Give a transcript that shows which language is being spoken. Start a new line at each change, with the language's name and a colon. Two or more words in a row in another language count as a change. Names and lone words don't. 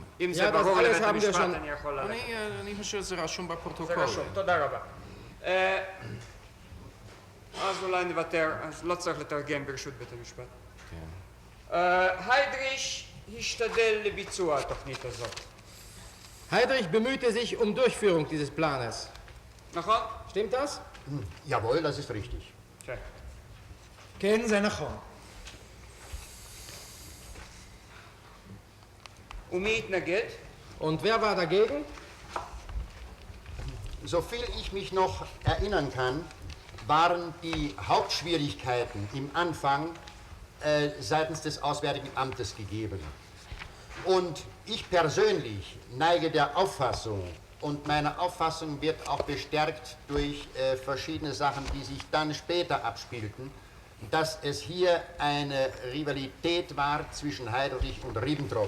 Hebrew: אם זה ברור לבית המשפט, אני יכול ללכת. אני חושב שזה רשום בפרוטוקול. זה רשום, תודה רבה. אז אולי נוותר, אז לא צריך לתרגם ברשות בית המשפט. היידריש השתדל לביצוע התוכנית הזאת.
German: Heydrich bemühte sich um Durchführung dieses Planes.
Hebrew: נכון?
German: Stimmt das? Jawohl, das ist richtig.
Hebrew: כן, זה נכון. ומי התנגד?
German: Und wer war dagegen? Soviel ich mich noch erinnern kann, waren die Hauptschwierigkeiten im Anfang seitens des Auswärtigen Amtes gegeben. Und ich persönlich neige der Auffassung, und meine Auffassung wird auch bestärkt durch verschiedene Sachen, die sich dann später abspielten, dass es hier eine Rivalität war zwischen Heydrich und Ribbentrop.